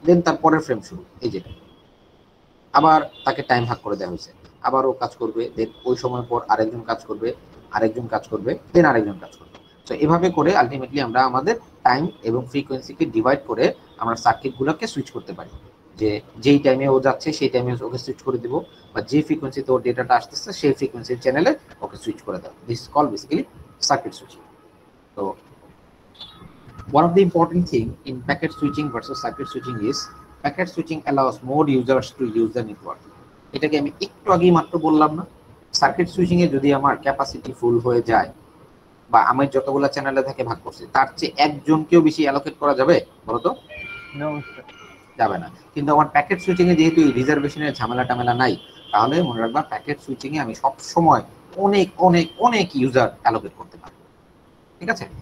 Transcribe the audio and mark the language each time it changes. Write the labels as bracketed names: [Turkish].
[Bangla] দেন তারপরের ফ্রেম শুরু, এই যেটা আবার তাকে টাইম ভাগ করে দেওয়া হয়েছে, আবার ও কাজ করবে, দেন ওই সময় পর আরেকজন কাজ করবে, আরেকজন কাজ করবে, দেন আরেকজন কাজ করবে। তো এভাবে করে আলটিমেটলি আমরা আমাদের টাইম এবং ফ্রিকোয়েন্সিকে ডিভাইড করে আমরা সার্কিটগুলোকে সুইচ করতে পারি, যে যেই টাইমে ও যাচ্ছে সেই টাইমে ওকে সুইচ করে দিব, বা যে ফ্রিকোয়েন্সিতে ওর ডেটাটা আসতেছে সেই ফ্রিকোয়েন্সির চ্যানেলে ওকে সুইচ করে দেওয়া। [English] This is called basically circuit switching. তো one of the important thing in packet switching versus circuit switching is packet switching allows more users to use the network. [Bangla] এটাকে আমি একটু আগেই মাত্র বললাম না, সার্কিট সুইচিং এ যদি আমার ক্যাপাসিটি ফুল হয়ে যায় বা আমি যতগুলো চ্যানেলে থেকে ভাগ করছি তার চেয়ে একজনকেও বেশি অ্যালোকেট করা যাবে বলো তো? যাবে না। কিন্তু আমার প্যাকেট সুইচিং এ যেহেতু রিজার্ভেশনের ঝামেলা টামেলা নাই, তাহলে মনে রাখবা প্যাকেট সুইচিং এ আমি সব সময় অনেক অনেক অনেক ইউজার অ্যালোকেট করতে পারি, ঠিক আছে?